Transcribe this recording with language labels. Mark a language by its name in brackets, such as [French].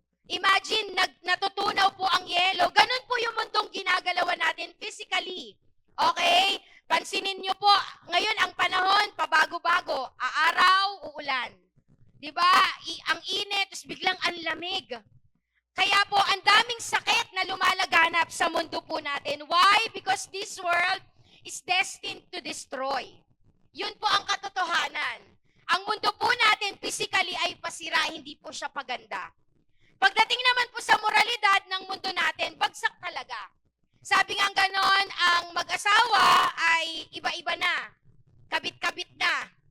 [Filipino] Imagine, natutunaw po ang yelo. Ganun po yung mundong ginagalawan natin physically. Okay? Pansinin niyo po, ngayon ang panahon, pabago-bago, aaraw, uulan. Diba? Ang init, tapos biglang ang lamig. Kaya po, ang daming sakit na lumalaganap sa mundo po natin. [English] Why? Because this world is destined to destroy. [Filipino] Yun po ang katotohanan. Ang mundo po natin, physically ay pasira, hindi po siya paganda. Pagdating naman po sa moralidad ng mundo natin, bagsak talaga. Sabi nga ganon, ang mag-asawa ay iba-iba na. Kabit-kabit na.